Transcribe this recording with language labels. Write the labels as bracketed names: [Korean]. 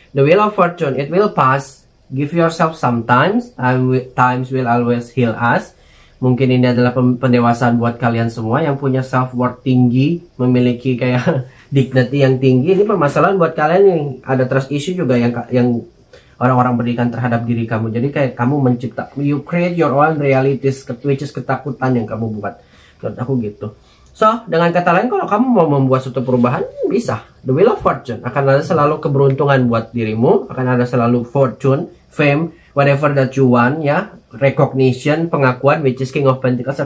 [English] The Wheel of Fortune, it will pass. Give yourself some times. Times will always heal us. [Indonesian] Mungkin ini adalah pendewasaan buat kalian semua yang punya self worth tinggi, memiliki kayak dignity yang tinggi. Ini permasalahan buat kalian yang ada trust issue juga yang orang-orang berikan terhadap diri kamu. Jadi kayak kamu you create your own realities, which is ketakutan yang kamu buat. Menurut aku gitu. So, dengan kata lain, kalau kamu mau membuat suatu perubahan, bisa. The Wheel of Fortune. Akan ada selalu keberuntungan buat dirimu. [English] Akan ada selalu fortune, fame, whatever that you want, ya. [Indonesian] Recognition, pengakuan, which is King of Pentacles.